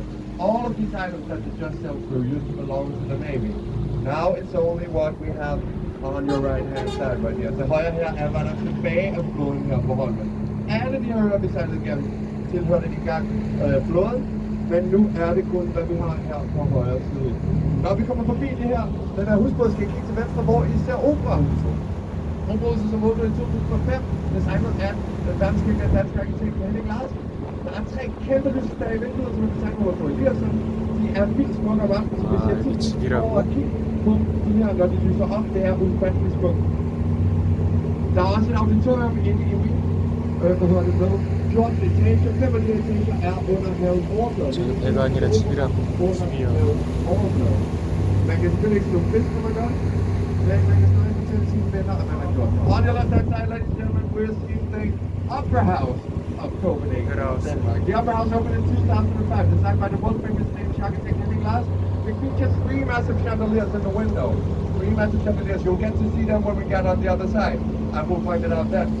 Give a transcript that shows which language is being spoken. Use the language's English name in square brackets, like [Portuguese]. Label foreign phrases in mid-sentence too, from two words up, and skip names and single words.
[English] All of these items that you just sailed through used to belong to the Navy. Now it's only what we have on your right hand side right here. [Danish] Til højre her er hvad der er tilbage af flåden her på Holmen. Alle de her øer vi sejlede igennem tilhørte engang flåden, men nu er det kun hvad vi har her på højre side. Når vi kommer forbi det her, den her husbåd skal kigge til venstre, hvor I ser operahuset. Operahuset som åbnede i 2005, designet af den danske arkitekt Henrik Larsen. Der er 3 kæmpe lysestager i vinduet, som er designet over for Eliasson. De er vildt smukke om aftenen, så vi ser tit over at kigge på de her, når de lyser op. Det er ufatteligt smukt. Der er også et auditorium inde i min, med 14 etager, 5 af de etager er under havets overflade. [Korean] 지금 배가 아니라 집이라 집이요. [Danish] Man kan selvfølgelig ikke slå fisk, når man gør det. Men man kan stadig fortælle sine venner, at man har gjort det. [English] On the left hand side, ladies and gentlemen, we're seeing the Opera House of Copenhagen, Denmark. The Opera House opened in 2005, designed by the world famous Danish architect Henrik Larsen. It features 3 massive chandeliers in the window. 3 massive chandeliers. You'll get to see them when we get on the other side. And we'll find it out then.